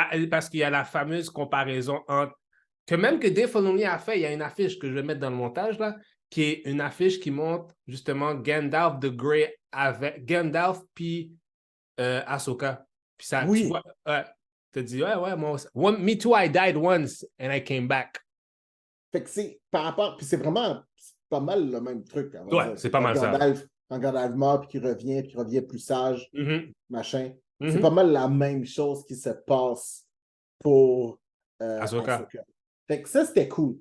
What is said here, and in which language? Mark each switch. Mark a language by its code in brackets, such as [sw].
[fr] Parce qu'il y a la fameuse comparaison entre. Que même que Dave Filoni a fait, il y a une affiche que je vais mettre dans le montage, là, qui est une affiche qui montre justement Gandalf the Grey avec Gandalf puis Ahsoka. Puis ça, oui. tu vois, tu te dis, ouais, moi aussi. [en] Me too, I died once and I came back. [fr] Fait que c'est par rapport. Puis c'est pas mal le même truc. Ouais, c'est pas mal ça. Quand Gandalf meurt, puis qu'il revient plus sage, machin. Mm-hmm. C'est pas mal la même chose qui se passe pour Ahsoka. Fait que ça, c'était cool.